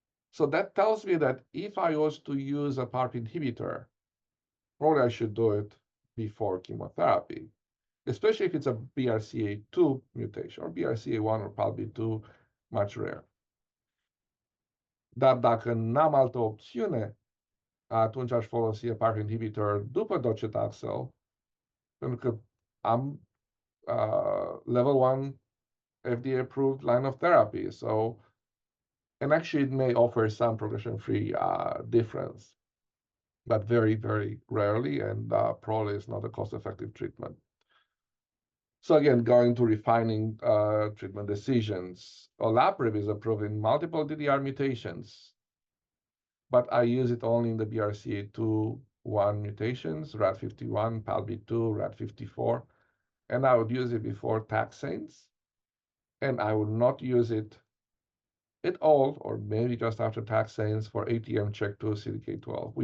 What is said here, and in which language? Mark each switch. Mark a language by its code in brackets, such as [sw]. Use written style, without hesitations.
[en] So that tells me that if I was to use a PARP inhibitor, probably I should do it before chemotherapy, especially if it's a BRCA2 mutation or BRCA1 or PALB2, much rare. [ro] Dar dacă n-am altă opțiune, atunci aș folosi PARP inhibitor după docetaxel, pentru că am [en] level 1 FDA-approved line of therapy. So, and actually it may offer some progression-free difference, but very, very rarely, and probably is not a cost-effective treatment. So again, going to refining treatment decisions. Olaparib is approved in multiple DDR mutations, but I use it only in the BRCA2-1 mutations, RAD51, PALB2, RAD54, and I would use it before taxanes, and I would not use it at all, or maybe just after taxanes for ATM check 2 CDK12.